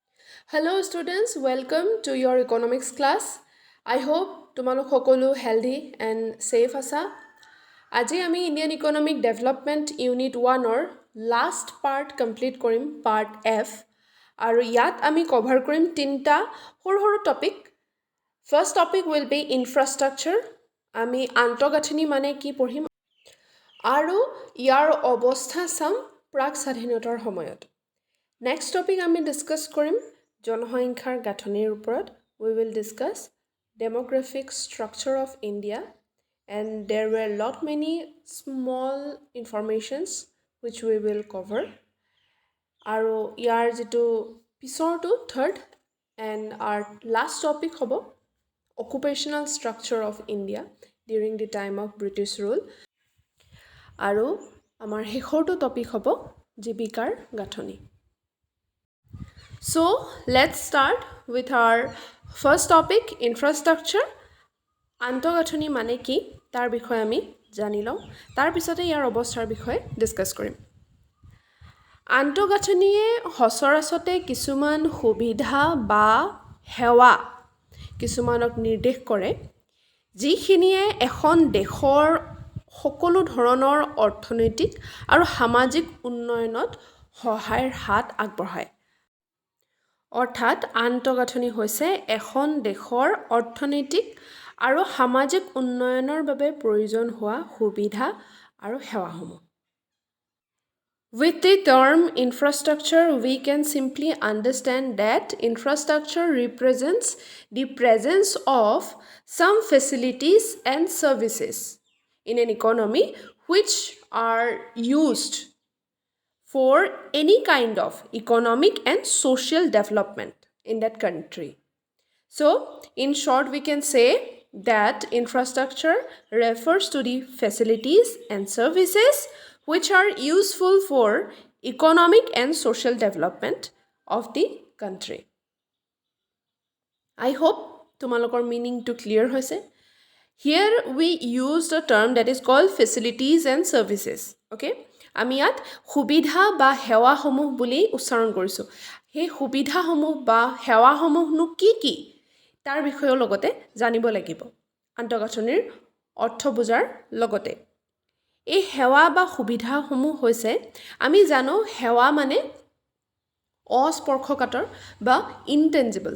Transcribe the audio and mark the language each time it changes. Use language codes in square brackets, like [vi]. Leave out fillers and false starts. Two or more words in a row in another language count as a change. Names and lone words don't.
[en] Hello students, welcome to your economics class. I hope [as] তোমালোক সকলো [en] healthy and safe আছা। [as] আজি আমি ইণ্ডিয়ান ইকনমিক ডেভেলপমেণ্ট ইউনিট 1-ৰ [en] last part [as] কমপ্লিট কৰিম, পাৰ্ট F। আৰু ইয়াত আমি কভাৰ কৰিম তিনিটা সৰু সৰু টপিক। [en] first topic will be infrastructure. [as] আমি আন্তঃগাঁথনি মানে কি পঢ়িম আৰু ইয়াৰ অৱস্থা চাম প্ৰাক স্বাধীনতাৰ সময়ত। [en] next topic [as] আমি ডিছকাছ কৰিম জনসংখ্যাৰ গাঁথনিৰ ওপৰত। [en] We will discuss demographic structure of India, and there were lot many small informations which we will cover. [as] আৰু ইয়াৰ যিটো পিছৰটো [en] থাৰ্ড and our last topic হ'ব occupational structure of India during the time of British rule. [as] আৰু আমাৰ শেষৰটো টপিক হ'ব জীৱিকাৰ গাঁথনি। [en] So let's start with our first topic, infrastructure. [as] আন্তঃগাঁথনি মানে কি তাৰ বিষয়ে আমি জানি লওঁ, তাৰ পিছতে ইয়াৰ অৱস্থাৰ বিষয়ে ডিছকাছ কৰিম। আন্তঃগাঁথনিয়ে সচৰাচতে কিছুমান সুবিধা বা সেৱা কিছুমানক নিৰ্দেশ কৰে যিখিনিয়ে এখন দেশৰ সকলো ধৰণৰ অৰ্থনৈতিক আৰু সামাজিক উন্নয়নত সহায়ৰ হাত আগবঢ়ায়। অৰ্থাৎ আন্তঃগাঁথনি হৈছে এখন দেশৰ অৰ্থনৈতিক আৰু সামাজিক উন্নয়নৰ বাবে প্ৰয়োজন হোৱা সুবিধা আৰু সেৱাসমূহ। [en] With the term infrastructure, we can simply understand that infrastructure represents the presence of some facilities and services in an economy which are used for any kind of economic and social development in that country. So, in short, we can say that infrastructure refers to the facilities and services which are useful for economic and social development of the country. I hope তোমালোকৰ meaningটো clear হৈছে. Here we use the term that is called facilities and services. Okay? [as] আমি ইয়াত সুবিধা বা সেৱাসমূহ বুলি উচ্চাৰণ কৰিছোঁ। সেই সুবিধাসমূহ বা সেৱাসমূহনো কি কি তাৰ বিষয়েও লগতে জানিব লাগিব আন্তঃগাঁথনিৰ অৰ্থ বুজাৰ লগতে। এই সেৱা বা সুবিধাসমূহ হৈছে, আমি জানো সেৱা মানে অস্পৰ্শকাতৰ বা ইনটেঞ্জিবল।